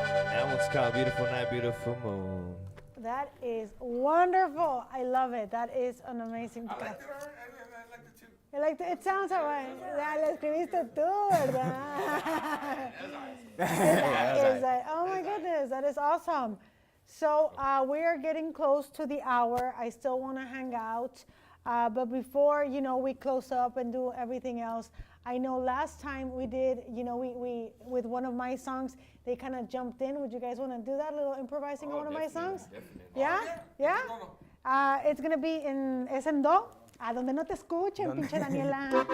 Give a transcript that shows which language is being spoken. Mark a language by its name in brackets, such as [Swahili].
[English] That one's called Beautiful Night, Beautiful Moon. That is wonderful. I love it. That is an amazing. I liked it, all right. I liked it too. I like it sounds alright. [Spanish] Ya lo escribiste tú, ¿verdad? [English] Is that- oh my goodness, that is awesome. So we are getting close to the hour. I still want to hang out. But before, we close up and do everything else, I know last time we did, we with one of my songs, they kind of jumped in. Would you guys want to do that, little improvising on one of my songs? Yeah? Yeah? It's going to be [Spanish] es en do. A donde no te escuchen, pinche Daniela.